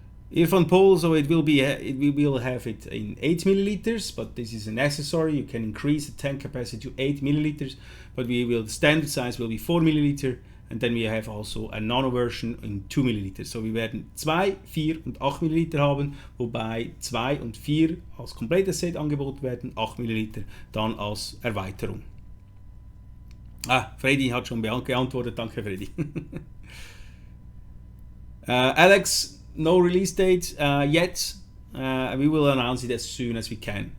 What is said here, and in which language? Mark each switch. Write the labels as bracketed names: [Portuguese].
[English] Irfan Paul, so we will have it in 8 milliliters, but this is an accessory. You can increase the tank capacity to 8 milliliters, but the standard size will be 4 milliliter, and then we have also a nano version in 2 milliliter. [German] So wir werden 2, 4 und 8 milliliter haben, wobei 2 und 4 als komplettes Set angeboten werden, 8 milliliter dann als Erweiterung. Freddy hat schon geantwortet, danke Freddy. [English] Alex, no release date yet. We will announce it as soon as we can.